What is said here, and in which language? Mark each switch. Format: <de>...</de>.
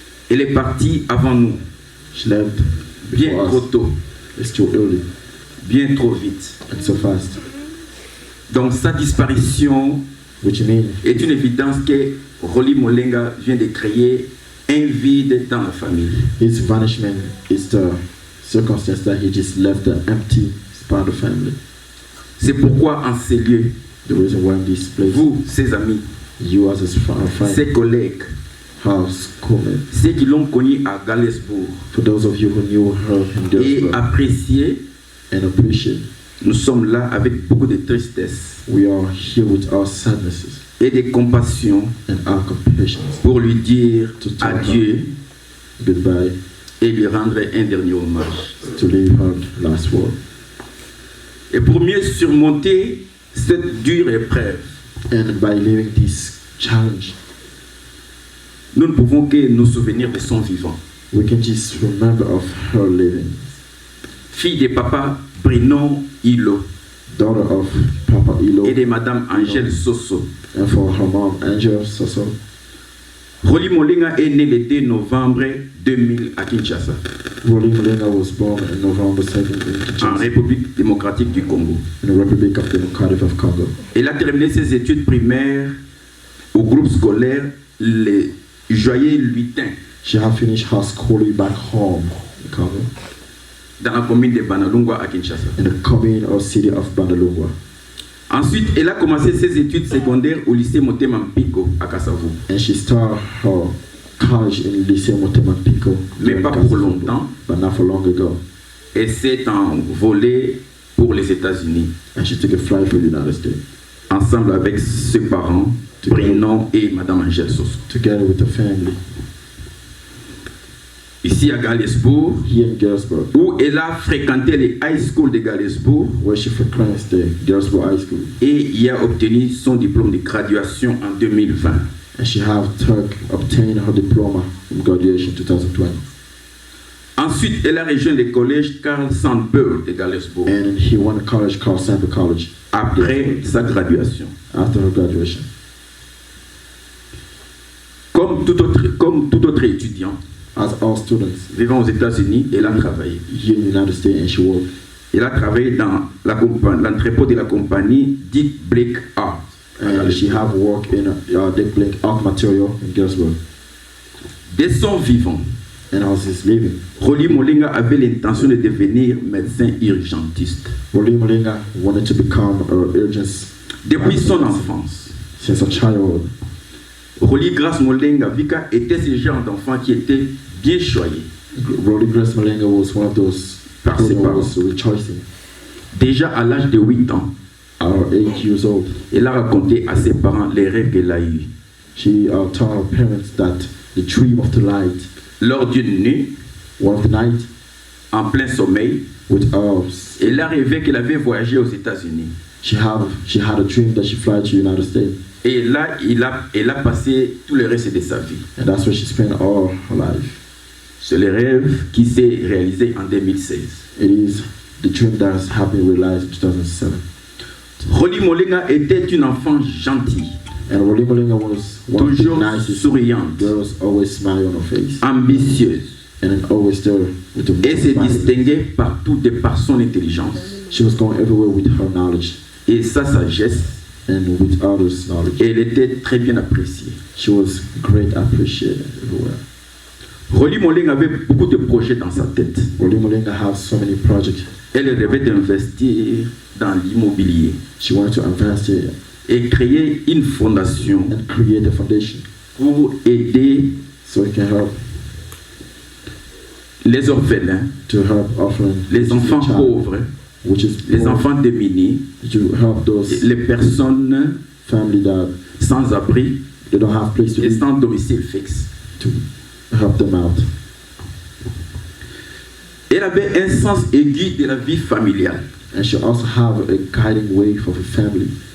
<fr>Elle est partie avant nous,</fr> <en>She left</en> <fr>bien</fr> <en>before</en> <fr>trop</fr> <en>us.</en> <fr>tôt,</fr> <en>It's too early</en> <fr>bien trop vite.</fr> <en>and so fast.</en> <fr>Donc sa disparition</fr> <en>Which means</en> <fr>est une évidence que Rolly Molenga vient de créer un vide dans la famille.</fr> <en>his vanishment is the circumstance that he just left an empty spot of family.</en> <fr>C'est pourquoi en ces lieux,</fr> <en>The reason why in this place,</en> <fr>vous, ses amis,</fr> <en>you as his friend,</en> <fr>ses collègues,</fr> <en>house, schoolmate,</en> <fr>ceux qui l'ont connu à Galesbourg</fr> <en>for those of you who knew her in</en> <fr>et</fr> <en>Galesburg</en> <fr>apprécié,</fr> <en>and appreciate,</en> <fr>nous sommes là avec beaucoup de tristesse</fr> <en>we are here with our sadnesses</en> <fr>et de compassion</fr> <en>and our compassions</en> <fr>pour lui dire adieu</fr> <en>goodbye,</en> <fr>et lui rendre un dernier hommage.</fr> <en>to leave her last word.</en> <fr>Et pour mieux surmonter cette dure épreuve,</fr> <en>And by leaving this challenge,</en> <fr>nous ne pouvons que nous souvenir de son vivant.</fr> <en>we can just remember of her living.</en> <fr>Fille de papa Bruno Hilo</fr> <en>Daughter of Papa Ilo</en> <fr>et de madame Angèle Soso.</fr> <en>and for her mom, Angel Soso.</en> <fr>Rolly Molenga est né le 2 novembre 2000 à Kinshasa,</fr> <en>Rolly Molenga was born on November 2nd in</en> <fr>en</fr> <en>Kinshasa,</en> <fr>République démocratique du Congo.</fr> <en>in the Republic of Democratic of Congo.</en> <fr>Elle a terminé ses études primaires au groupe scolaire Les Joyeux Lutins</fr> <en>She had finished her schooling back home in Congo,</en> <fr>dans la commune de Banalungwa à Kinshasa.</fr> <en>in the commune or city of Bandalungwa.</en> <fr>Ensuite, elle a commencé ses études secondaires au lycée Motema Mpiko à Kasavu.</fr> <en>And she started her college in Lycée Motema Pico,</en> <fr>Mais pas pour longtemps.</fr> <en>but not for long ago.</en> <fr>Elle s'est envolée pour les États-Unis,</fr> <en>And she took a flight for the United States,</en> <fr>ensemble avec ses parents, Bruno et madame Angèle Soso.</fr> <en>together with the family,</en> <fr>Ici à Galesbourg,</fr> <en>here in Galesburg,</en> <fr>où elle a fréquenté les high school de Galesbourg</fr> <en>where she frequents the Galesburg High School.</en> <fr>et y a obtenu son diplôme de graduation en 2020.</fr> <en>And she obtained her diploma in graduation 2020.</en> <fr>Ensuite, elle a rejoint le collège Carl Sandburg de Galesbourg</fr> <en>And he went to college called Sample College</en> <fr>après sa graduation.</fr> <en>after her graduation.</en> <fr>Comme tout autre étudiant</fr> <en>As all students</en> <fr>vivant aux États-Unis, elle a travaillé.</fr> <en>here in the United States, and she worked.</en> <fr>Elle a travaillé dans l'entrepôt de la compagnie Dick Blake Art.</fr> <en>And she have worked in Dick Blake Art Material in Galesburg.</en> <fr>Dès son vivant,</fr> <en>And as he's living,</en> <fr>Rolly Molenga avait l'intention de devenir médecin urgentiste.</fr> <en>Rolly Molenga wanted to become an urgent</en> <fr>Depuis son enfance,</fr> <en>since a childhood.</en> <fr>Rolly Grace Molenga Vika était ce genre d'enfant qui était bien choyé.</fr> <en>Rolly Grace Molenga was one of those</en> <fr>Par</fr> <en>people</en> <fr>ses</fr> <en>who</en> <fr>parents.</fr> <en>was rejoicing.</en> <fr>Déjà à l'âge de 8 ans,</fr> <en>At 8 years old,</en> <fr>elle a raconté à ses parents les rêves qu'elle a eus.</fr> <en>she told her parents that the dream of the light,</en> <fr>Lors d'une nuit,</fr> <en>one of the night,</en> <fr>en plein sommeil,</fr> <en>with</en> <fr>elle a rêvé qu'elle avait voyagé aux États-Unis.</fr> <en>she had a dream that she fly to the United States,</en> <fr>Et là, elle a passé tout le reste de sa vie.</fr> <en>and that's where she spent all her life.</en> <fr>C'est le rêve qui s'est réalisé en 2016.</fr> <en>It is the dream that has been realized in 2007.</en> <fr>Rolly Molenga était une enfant gentille,</fr> <en>And Rolly Molenga was one of the</en> <fr>toujours</fr> <en>nicest</en> <fr>souriante,</fr> <en>girls, always smile on her face,</en> <fr>ambitieuse,</fr> <en>and then always there with the</en> <fr>et se</fr> <en>smile.</en> <fr>distinguait partout de par son intelligence</fr> <en>She was going everywhere with her knowledge</en> <fr>et sa sagesse.</fr> <en>and with others' knowledge.</en> <fr>Et elle était très bien appréciée.</fr> <en>She was great, appreciated everywhere.</en> <fr>Rolly Molenga avait beaucoup de projets dans sa tête.</fr> <en>Rolly Molenga has so many projects.</en> <fr>Elle rêvait d'investir dans l'immobilier</fr> <en>She wanted to invest in</en> <fr>et créer une fondation</fr> <en>and create a foundation</en> <fr>pour aider</fr> <en>so it can help</en> <fr>les orphelins,</fr> <en>to help orphan,</en> <fr>les enfants pauvres,</fr> <en>which is</en> <fr>les</fr> <en>poor,</en> <fr>enfants démunis,</fr> <en>to help those</en> <fr>les personnes</fr> <en>family that</en> <fr>sans abri</fr> <en>they don't have place to</en> <fr>et</fr> <en>live,</en> <fr>sans domicile fixe.</fr> <en>to help them out.</en> <fr>Elle avait un sens aigu de la vie familiale.</fr> <en>And she also have a guiding way for her family.</en>